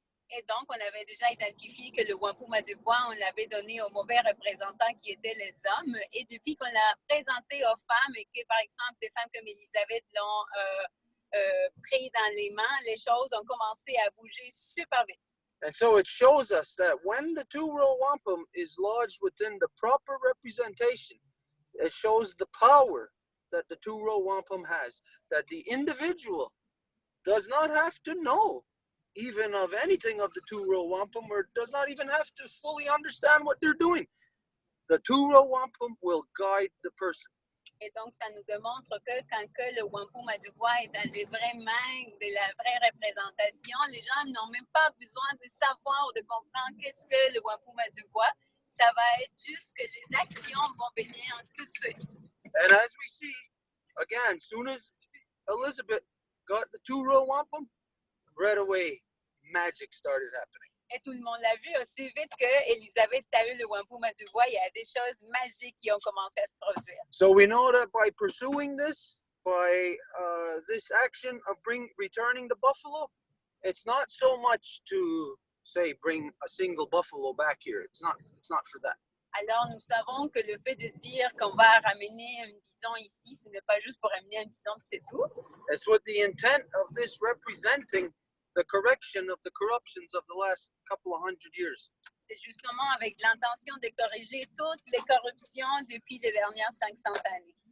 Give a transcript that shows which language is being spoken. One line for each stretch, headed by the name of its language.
French: Et donc, on avait déjà identifié que le Wampum à Deux Voies, on l'avait donné aux mauvais représentants qui étaient les hommes. Et depuis qu'on l'a présenté aux femmes et que, par exemple, des femmes comme Elisabeth l'ont pris dans les mains, les choses ont commencé à bouger super vite.
English: And so it shows us that when the Row Wampum is lodged within the proper representation, it shows the power that the Row Wampum has, that the individual does not have to know even of anything of the Row Wampum, or does not even have to fully understand what they're doing. The Row Wampum will guide the person.
French: Et donc, ça nous démontre que quand que le Wampum à Deux Voies est dans les vraies mains de la vraie représentation, les gens n'ont même pas besoin de savoir ou de comprendre qu'est-ce que le Wampum à Deux Voies. Ça va être juste que les actions vont venir tout de suite.
English: And as we see, again, soon as Elizabeth got the Row Wampum, right away, magic started happening.
French: Et tout le monde l'a vu aussi vite que Elisabeth a eu le Wampum à Deux Voies. Il y a des choses magiques qui ont commencé à se produire.
English: So we know that by pursuing this, by this action of returning the buffalo, it's not so much to say bring a single buffalo back here. It's not for that.
French: Alors nous savons que le fait de dire qu'on va ramener un bison ici, ce n'est pas juste pour ramener un bison, c'est tout.
English: It's with the intent of this representing the correction of the corruptions of the last couple of hundred years.
French: C'est justement avec l'intention de corriger toutes les corruptions depuis les dernières 500 années.